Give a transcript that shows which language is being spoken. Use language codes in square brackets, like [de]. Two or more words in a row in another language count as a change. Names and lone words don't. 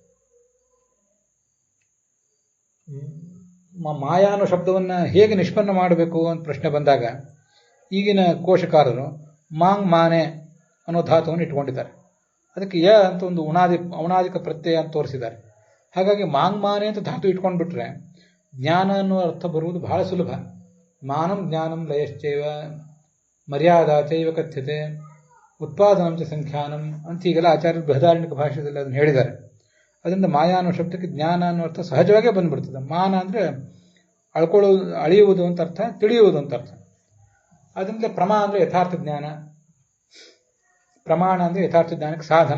[kn] ಮಾಯಾ ಅನ್ನೋ ಶಬ್ದವನ್ನು ಹೇಗೆ ನಿಷ್ಪನ್ನ ಮಾಡಬೇಕು ಅಂತ ಪ್ರಶ್ನೆ ಬಂದಾಗ ಈಗಿನ ಕೋಶಕಾರರು [sa] ಮಾಂಗ್ ಮಾನೆ [kn] ಅನ್ನೋ ಧಾತುವನ್ನು ಇಟ್ಕೊಂಡಿದ್ದಾರೆ. ಅದಕ್ಕೆ ಯ ಅಂತ ಒಂದು ಔಣಾದಿಕ ಪ್ರತ್ಯಯ ಅಂತ ತೋರಿಸಿದ್ದಾರೆ. ಹಾಗಾಗಿ [sa] ಮಾಂಗ್ ಮಾನೆ [kn] ಅಂತ ಧಾತು ಇಟ್ಕೊಂಡ್ಬಿಟ್ರೆ ಜ್ಞಾನ ಅನ್ನೋ ಅರ್ಥ ಬರುವುದು ಬಹಳ ಸುಲಭ. [sa] ಮಾನಂ ಜ್ಞಾನಂ ಲಯಶ್ಚೈವ ಮರ್ಯಾದಾ ಚೈವ ಕಥ್ಯತೆ ಉತ್ಪಾದನಂ ಚ ಸಂಖ್ಯಾನಂ [kn] ಅಂತ ಹೀಗೆಲ್ಲ ಆಚಾರ್ಯರು ಬೃಹದಾರಣ್ಯಕ ಭಾಷೆಯಲ್ಲಿ ಅದನ್ನು ಹೇಳಿದ್ದಾರೆ. ಅದರಿಂದ ಮಾಯಾ ಅನ್ನೋ ಶಬ್ದಕ್ಕೆ ಜ್ಞಾನ ಅನ್ನೋ ಅರ್ಥ ಸಹಜವಾಗೇ ಬಂದ್ಬಿಡ್ತದೆ. ಮಾನ ಅಂದರೆ ಅಳೆಯುವುದು ಅಂತ ಅರ್ಥ, ತಿಳಿಯುವುದು ಅಂತ ಅರ್ಥ. ಅದರಿಂದ ಪ್ರಮಾ ಅಂದರೆ ಯಥಾರ್ಥ ಜ್ಞಾನ, ಪ್ರಮಾಣ ಅಂದರೆ ಯಥಾರ್ಥ ಜ್ಞಾನಕ್ಕೆ ಸಾಧನ.